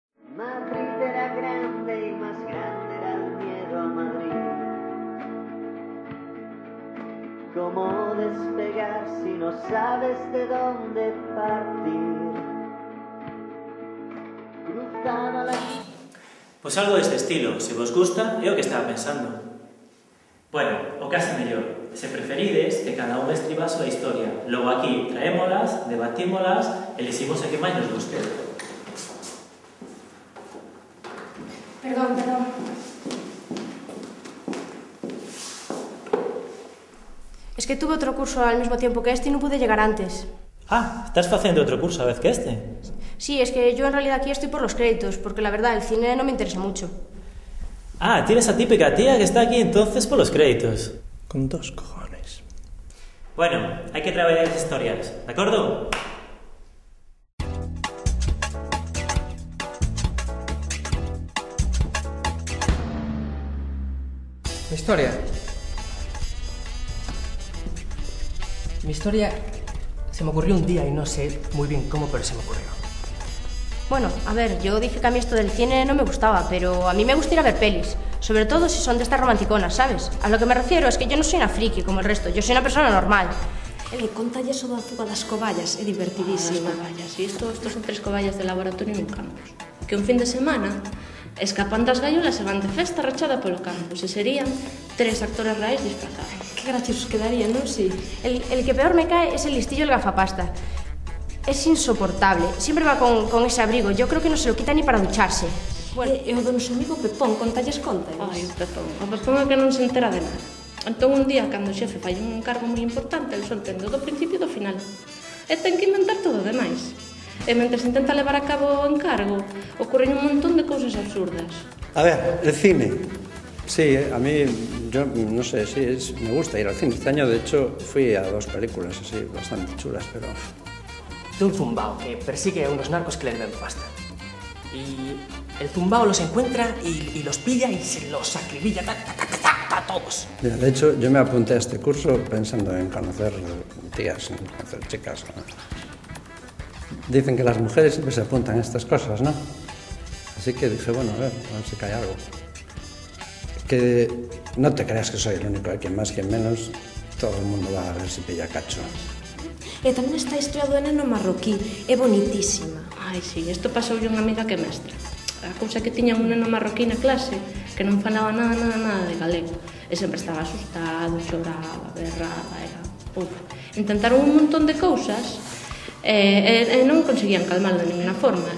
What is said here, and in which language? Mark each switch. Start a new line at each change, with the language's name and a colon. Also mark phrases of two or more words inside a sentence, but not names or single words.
Spanish: Madrid era grande y más grande era el miedo a Madrid. ¿Cómo despegar si no sabes de dónde partir? Cruzaba la...
Galician: Pois algo deste estilo, se vos gusta, é o que estaba pensando. Bueno, o case mellor, se preferides que cada un escriba a súa historia. Logo aquí traémolas, debatímolas, eliximos a que máis nos guste.
Spanish: Perdón. Es que tuve outro curso al mismo tiempo que este
Galician: e non
Spanish: pude llegar antes.
Galician: Ah, estás facendo outro curso a vez que este?
Spanish: Sí, es que yo en realidad aquí estoy por los créditos, porque la verdad el cine no me interesa mucho. Ah, tienes a típica tía que está aquí entonces por los créditos. Con 2 cojones. Bueno,
Galician: hai que traballar as historias, de acordo?
Spanish: Mi historia se me ocurrió un día y no sé muy bien cómo, pero se me ocurrió. Bueno, a ver, yo dije que a mí esto del cine no me gustaba, pero a mí me gusta ir a ver pelis, sobre todo si son de estas romanticonas, ¿sabes? A lo que me refiero es que yo no soy una friki como el resto, yo soy una persona normal.
Galician: Contalle eso da fuga das coballas, é divertidísima. Das coballas, e estos son 3 coballas de laboratorio nun campus. Que un fin de semana escapan das gaiolas e van de festa rachada polo campus, e serían 3 actores reais disfrazados. Que graciosos quedarían, non?
Spanish: Sí. El que peor me cae es el listillo el gafapasta. Es insoportable, siempre va con ese abrigo, yo creo que no se lo quita ni para ducharse.
Galician: Bueno, e o do noso amigo Pepón, contalles contas. Ai, o Pepón é que non se entera de nada. Entón un día, cando o xefe fai un encargo moi importante, el só entende do principio e do final. E ten que inventar todo o demais. E mentres intenta levar a cabo o encargo, ocurren un montón de cousas absurdas.
Spanish: A ver, el cine. Sí, a mí, yo no sé, sí, me gusta ir al cine. Este año, de hecho, fui a 2 películas así, bastante chulas, pero... De un zumbao que persigue a unos narcos que le deben pasta. Y el zumbao los encuentra y los pilla y se los acribilla a todos. Mira, de hecho, yo me apunté a este curso pensando en conocer tías, en conocer chicas. Dicen que las mujeres siempre se apuntan a estas cosas, ¿no? Así que dije, bueno, a ver si cae algo. Que no te creas que soy el único, quien más, quien menos, todo el mundo va a ver si pilla cacho.
Galician: E tamén está a historia do neno marroquí, é bonitísima. Ai, sí, isto pasoulle unha amiga que é mestra. A cousa que tiña un neno marroquí na clase que non falaba nada de galego. E sempre estaba asustado, choraba, berraba, era... Intentaron un montón de cousas e non conseguían calmarlo de ninguna forma.